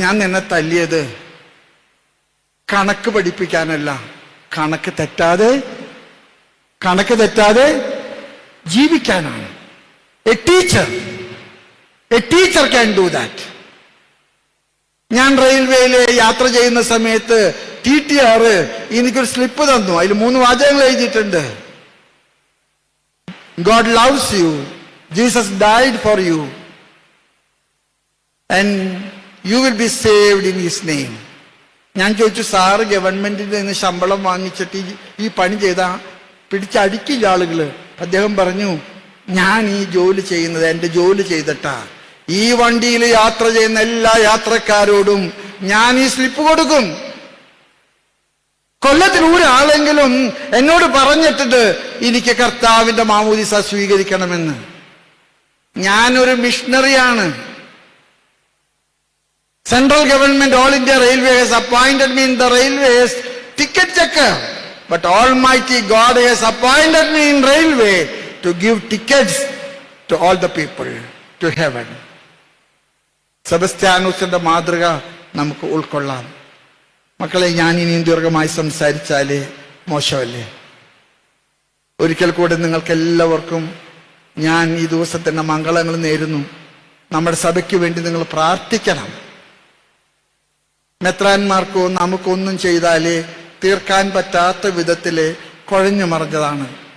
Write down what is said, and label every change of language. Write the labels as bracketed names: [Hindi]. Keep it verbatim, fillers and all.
[Malayalam] ഞാൻ നിന്നെ തല്ലിയത് കണക്ക് പഠിപ്പിക്കാനല്ല, കണക്ക് തെറ്റാതെ കണക്ക് തെറ്റാതെ ജീവിക്കാനാണ്. [English] A teacher a teacher can do that. [Malayalam] ഞാൻ റെയിൽവേയിൽ യാത്ര ചെയ്യുന്ന സമയത്ത് ടി ടി ആർ എനിക്കൊരു സ്ലിപ്പ് തന്നു. അതിൽ മൂന്ന് വാചകങ്ങൾ എഴുതിയിട്ടുണ്ട്, [English] God loves you, Jesus died for you, and you will be saved in his name. [Malayalam] ഞാൻ ചോദിച്ചു, സാറ് ഗവൺമെന്റിന്റെ നിന്ന് ശമ്പളം വാങ്ങിച്ചിട്ട് ഈ ഈ പണി ചെയ്താ പിടിച്ചടിക്കില്ല ആളുകള്. അദ്ദേഹം പറഞ്ഞു, ഞാൻ ഈ ജോലി ചെയ്യുന്നത് എൻ്റെ ജോലി ചെയ്തിട്ടാ. ഈ വണ്ടിയിൽ യാത്ര ചെയ്യുന്ന എല്ലാ യാത്രക്കാരോടും ഞാൻ ഈ സ്ലിപ്പ് കൊടുക്കും. കൊല്ലത്തിൽ ഒരാളെങ്കിലും എന്നോട് പറഞ്ഞിട്ടുണ്ട് എനിക്ക് കർത്താവിന്റെ മാമോദിസ സ്വീകരിക്കണമെന്ന്. ഞാനൊരു മിഷണറിയാണ്. [English] Central government, all India Railway has appointed me in the railways ticket checker, but Almighty God has appointed me in railway to give tickets to all the people to heaven. [Malayalam] സെബസ്ത്യാനോസിന്റെ മാതൃക നമുക്ക് ഉൾക്കൊള്ളാം. മക്കളെ, ഞാൻ ഇനിയും ദീർഘമായി സംസാരിച്ചാല് മോശമല്ലേ? ഒരിക്കൽ കൂടെ നിങ്ങൾക്കെല്ലാവർക്കും ഞാൻ ഈ ദിവസത്തിന്റെ മംഗളങ്ങൾ നേരുന്നു. നമ്മുടെ സഭയ്ക്ക് വേണ്ടി നിങ്ങൾ പ്രാർത്ഥിക്കണം. മെത്രാന്മാർക്കോ നമുക്കൊന്നും ചെയ്താലേ തീർക്കാൻ പറ്റാത്ത വിധത്തില് കുഴഞ്ഞു മറിഞ്ഞതാണ്.